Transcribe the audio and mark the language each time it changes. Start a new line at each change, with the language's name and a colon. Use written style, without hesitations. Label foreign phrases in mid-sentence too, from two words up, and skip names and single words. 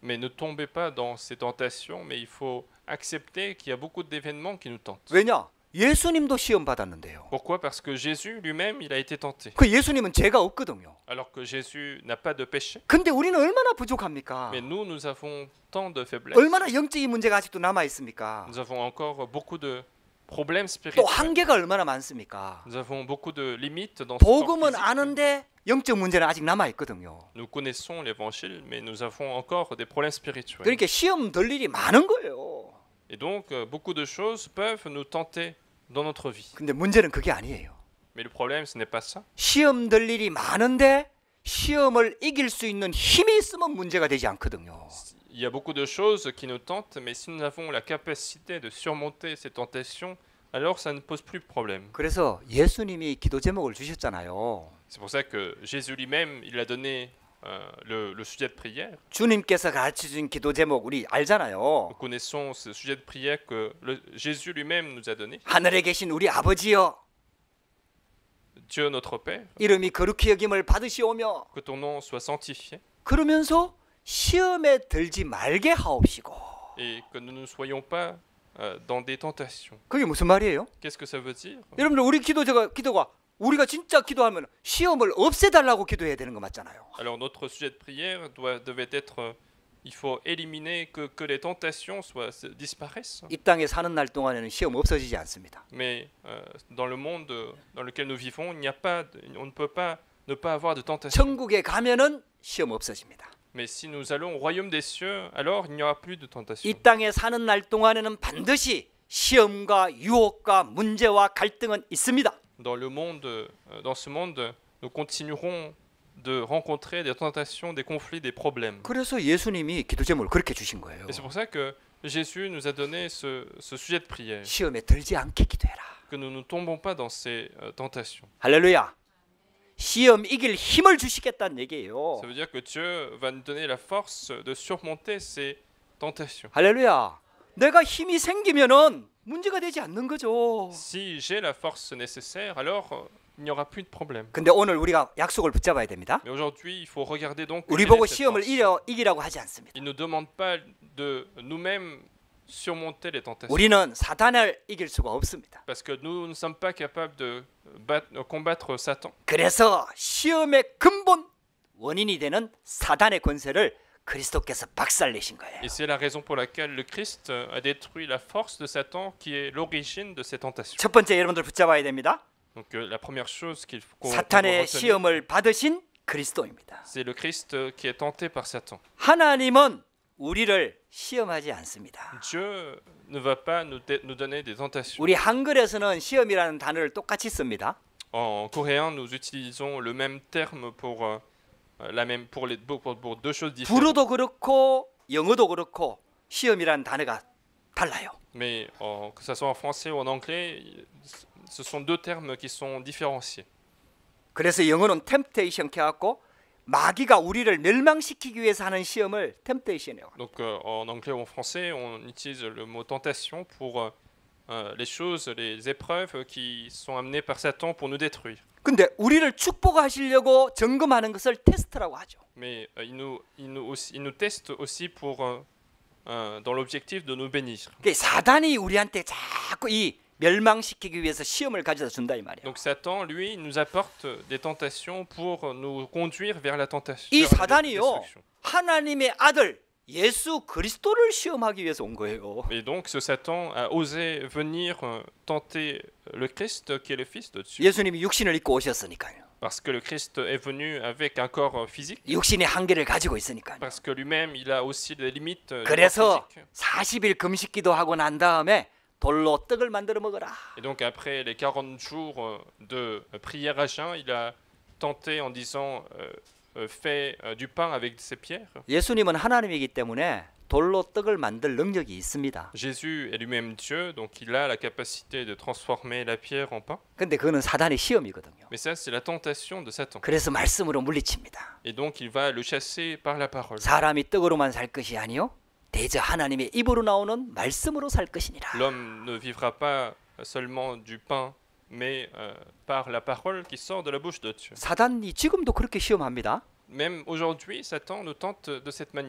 French: Mais ne tombez pas dans ces tentations, mais il faut accepter qu'il y a beaucoup d'événements qui nous tentent.
Korean: 왜냐? 예수님도 시험 받았는데요.
French: Pourquoi? Parce que Jésus lui-même, il a été tenté.
Korean: 그 예수님은 죄가 없거든요.
French: Alors que Jésus n'a pas de péché.
Korean: 근데 우리는 얼마나 부족합니까?
French: Mais nous avons tant de faiblesses.
Korean: 얼마나 영적인 문제가 아직도 남아 있습니까?
French: Nous avons encore beaucoup de problèmes
Korean: 또
French: spirituels.
Korean: 한계가 얼마나 많습니까?
French: Nous avons beaucoup de limites dans ce corps
Korean: 복음은
French: physique.
Korean: 아는데 영적 문제는 아직 남아 있거든요.
French: Nous connaissons l'évangile, mais nous avons encore des problèmes spirituels.
Korean: 그러니까 시험 들 일이 많은 거예요.
French: Et donc, beaucoup de choses peuvent nous tenter dans notre vie.
Korean: 근데 문제는 그게 아니에요.
French: Mais le problème, ce n'est pas ça.
Korean: 시험 들 일이 많은데 시험을 이길 수 있는 힘이 있으면 문제가 되지 않거든요.
French: Il y a beaucoup de choses qui nous tentent, mais si nous avons la capacité de surmonter ces tentations, alors ça ne pose plus de problème.
Korean: 그래서 예수님이 기도 제목을 주셨잖아요.
French: C'est pour ça que Jésus lui-même, il a donné le sujet de prière.
Korean: 주님께서 가르쳐준 기도 제목 우리 알잖아요.
French: Nous connaissons ce sujet de prière que Jésus lui-même nous a donné.
Korean: 하늘에 계신 우리 아버지여,
French: Dieu notre Père,
Korean: 이름이 거룩히 여김을 받으시오며,
French: que ton nom soit sanctifié
Korean: 그러면서 시험에 들지 말게 하옵시고.
French: et que nous ne soyons pas dans des tentations.
Korean: 그게 무슨 말이에요?
French: Qu'est-ce que ça veut dire?
Korean: 여러분들 우리 기도가 우리가 진짜 기도하면 시험을 없애달라고 기도해야 되는 거 맞잖아요.
French: Alors notre sujet de prière devait être, il faut éliminer que les tentations disparaissent.
Korean: 이 땅에 사는 날 동안에는 시험 없어지지 않습니다.
French: Mais dans le monde dans lequel nous vivons, on ne peut pas ne pas avoir de tentation.
Korean: 천국에 가면은 시험 없어집니다.
French: Mais si nous allons au royaume des cieux, alors il n'y aura plus de tentation.
Korean: 이 땅에 사는 날 동안에는 반드시 시험과 유혹과 문제와 갈등은 있습니다.
French: Dans ce monde, nous continuerons de rencontrer des tentations, des conflits, des problèmes.
Korean: 그래서 예수님이 기도 제목을 그렇게 주신 거예요.
French: Et c'est pour ça que Jésus nous a donné ce sujet de prière,
Korean: 시험에 들지 않게 기도해라.
French: que nous ne tombons pas dans ces tentations.
Korean: 할렐루야. 시험 이길 힘을 주시겠다는 얘기예요.
French: Ça veut dire que Dieu va nous donner la force de surmonter ces tentations.
Korean: 할렐루야. 내가 힘이 생기면은 문제가 되지 않는 거죠.
French: Si j'ai la force nécessaire, alors il n'y aura plus de problème.
Korean: 근데 오늘 우리가 약속을 붙잡아야 됩니다.
French: Mais aujourd'hui, il faut regarder donc
Korean: 우리
French: quelle
Korean: 보고
French: est cette
Korean: 시험을
French: force.
Korean: 이기라고 하지 않습니다.
French: Il ne demande pas de nous-mêmes surmonter les tentations.
Korean: 우리는 사탄을 이길 수가 없습니다.
French: Parce que nous ne sommes pas capables de combattre Satan.
Korean: 그래서 시험의 근본 원인이 되는 사단의 권세를 그리스도께서 박살내신 거예요.
French: Et c'est la raison pour laquelle le Christ a détruit la force de Satan qui est l'origine de ces tentations.
Korean: 첫 번째 여러분들 붙잡아야 됩니다.
French: Donc la première chose qu'on doit
Korean: 사탄의
French: retenir,
Korean: 시험을 받으신 그리스도입니다.
French: c'est le Christ qui est tenté par Satan.
Korean: 하나님은 우리를 시험하지 않습니다.
French: Dieu ne va pas nous donner des tentations.
Korean: 우리 한글에서는 시험이라는 단어를 똑같이 씁니다.
French: En coréen, nous utilisons le même terme pour pour deux choses différentes.
Korean: 불어도 그렇고 영어도 그렇고 시험이라는 단어가 달라요.
French: Mais que ce soit en français ou en anglais, ce sont deux termes qui sont différenciés.
Korean: 그래서 영어는 temptation 해갖고 마귀가 우리를 멸망시키기 위해서 하는 시험을 temptation이에요.
French: Donc en anglais ou en français, on utilise le mot tentation pour les choses, les épreuves qui sont amenées par Satan pour nous détruire.
Korean: 근데 우리를 축복하시려고 점검하는 것을 테스트라고 하죠.
French: Mais il nous teste aussi dans l'objectif de nous bénir.
Korean: 사단이 우리한테 자꾸 이 멸망시키기 위해서 시험을 가져다 준다 이 말이에요.
French: Donc Satan, lui, nous apporte des tentations pour nous conduire vers la tentation.
Korean: 이
French: vers la
Korean: 사단이요
French: destruction.
Korean: 하나님의 아들 예수 그리스도를 시험하기 위해서 온 거예요.
French: Et donc ce Satan a osé venir tenter le Christ qui est le Fils de Dieu.
Korean: 예수님이 육신을 입고 오셨으니까요. Parce que le Christ est venu avec un corps physique. 육신의 한계를 가지고 있으니까요.
French: Parce que lui-même, il a aussi des limites du corps
Korean: 그래서
French: physique.
Korean: 40일 금식기도 하고 난 다음에 돌로 떡을 만들어 먹어라.
French: Et donc après les 40 jours de prière à jeun, il a tenté en disant fais du pain avec ces pierres.
Korean: 예수님은 하나님이기 때문에 돌로 떡을 만들 능력이 있습니다.
French: Jésus est lui-même Dieu, donc il a la capacité de transformer la pierre en pain.
Korean: 근데 그거는 사단의 시험이거든요.
French: Mais ça, c'est la tentation de Satan.
Korean: 그래서 말씀으로 물리칩니다.
French: Et donc il va le chasser par la parole.
Korean: 사람이 떡으로만 살 것이 아니요 대저 하나님의 입으로 나오는 말씀으로 살 것이니라.
French: L'homme ne vivra pas seulement du pain, mais par la parole qui sort de la bouche de Dieu.
Korean: 사단이 지금도 그렇게 시험합니다.
French: même aujourd'hui, Satan nous tente de cette manière.